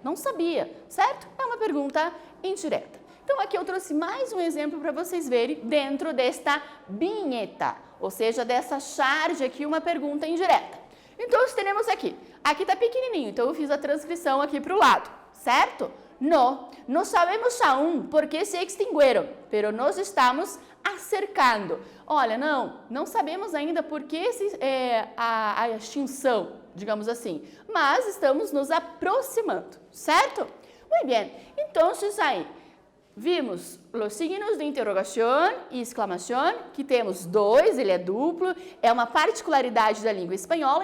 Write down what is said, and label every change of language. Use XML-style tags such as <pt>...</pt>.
<pt>Não sabia, certo? É uma pergunta indireta. Então, aqui eu trouxe mais um exemplo para vocês verem dentro desta vinheta, ou seja, dessa charge aqui, uma pergunta indireta. Então, temos aqui está pequenininho, então eu fiz a transcrição aqui para o lado, certo?</pt> <es>No sabemos aún por qué se extinguieron, pero nos estamos acercando.</es> <pt>Olha, não sabemos ainda por que a extinção, digamos assim, mas estamos nos aproximando, certo? Muito bem, então, aí, vimos os signos de interrogação e exclamação, que temos dois, ele é duplo, é uma particularidade da língua espanhola.</pt>